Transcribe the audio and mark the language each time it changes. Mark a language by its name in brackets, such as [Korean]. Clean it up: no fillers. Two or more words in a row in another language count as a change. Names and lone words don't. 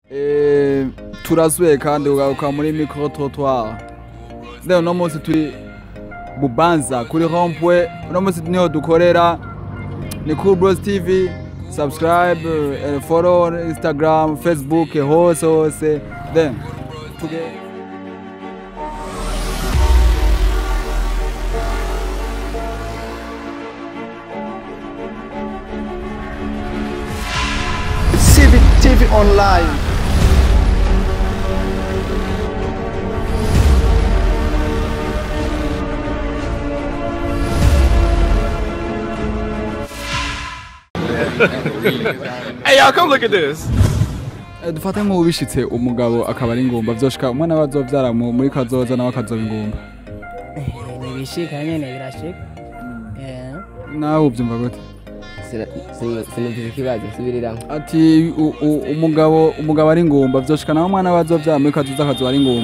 [Rundi] turasuye kandi ugaruka muri [French] micro trottoir. [Rundi] Leo no munsi turi Bubanza kuri Rond-Point. No munsi niho dukorera ni Cool Bros TV. [English] Subscribe and follow on Instagram, Facebook, hose. Then together. Civic TV Online. Hey y'all, come look at this. [Rundi] Dufate mu bishitse umugabo akaba ari ingumba vyoshika umwana bazovyara muri kazoza nawe akazoba ingumba. Nibishika nyene birashika. Nawe uvyumva gute? Sinumvise ikibazo subiriramwe. Ati umugabo ari ingumba vyoshika nawe umwana bazovyara muri kazoza akazoba ari ingumba.